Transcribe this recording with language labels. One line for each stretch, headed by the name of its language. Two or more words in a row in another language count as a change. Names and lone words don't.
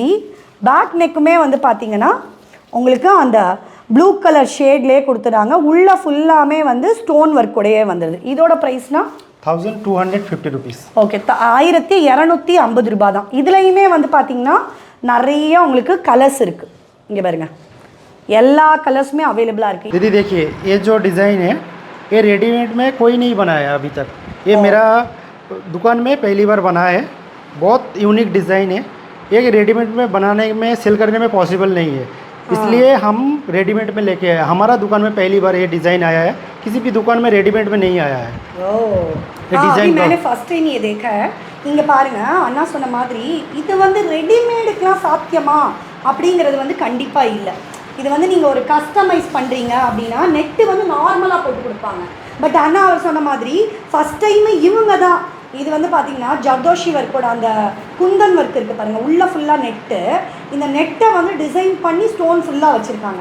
English: back neck
Tamil: வந்து பார்த்திங்கன்னா உங்களுக்கு அந்த
English: blue colour shade
Tamil: கொடுத்துறாங்க. உள்ளே ஃபுல்லாமே வந்து
English: stone work
Tamil: உடையே வந்துடுது. இதோட ப்ரைஸ்னால்
English: 1250 rupees.
Tamil: ஓகே, 1250 ரூபாய் தான். இதுலேயுமே வந்து பார்த்திங்கன்னா நிறைய உங்களுக்கு கலர்ஸ் இருக்குது. இங்கே பாருங்கள், எல்லா கலர்ஸுமே अवेलेबल இருக்குது.
Hindi: दीदी देखिए, ये जो डिज़ाइन है ये रेडीमेड में कोई नहीं बनाया अभी तक. ये मेरा दुकान में पहली बार बना है. बहुत यूनिक डिज़ाइन है. ये रेडीमेड में बनाने में सेल करने में पॉसिबल नहीं है, इसलिए हम रेडीमेड में लेके आए. हमारा दुकान में पहली बार ये डिज़ाइन आया है किसी भी दुकान में रेडीमेड में नहीं आया है। ये डिजाइन अभी मैंने
English: first time
Hindi: ये देखा है.
Tamil: இங்கே பாருங்க அண்ணா சொன்ன மாதிரி இது வந்து ரெடிமேடுக்கெலாம் சாத்தியமா அப்படிங்கிறது வந்து கண்டிப்பாக இல்லை. இது வந்து நீங்கள் ஒரு கஸ்டமைஸ் பண்ணுறீங்க அப்படின்னா நெட்டு வந்து நார்மலாக போட்டு கொடுப்பாங்க. பட் அண்ணா அவர் சொன்ன மாதிரி
English: first time
Tamil: இவங்க தான் இது வந்து பார்த்திங்கன்னா ஜர்தோஷி ஒர்க்கோட அந்த குந்தன் ஒர்க் இருக்குது பாருங்கள், உள்ளே ஃபுல்லாக நெட்டு, இந்த நெட்டை வந்து டிசைன் பண்ணி ஸ்டோன் ஃபுல்லாக வச்சுருக்காங்க.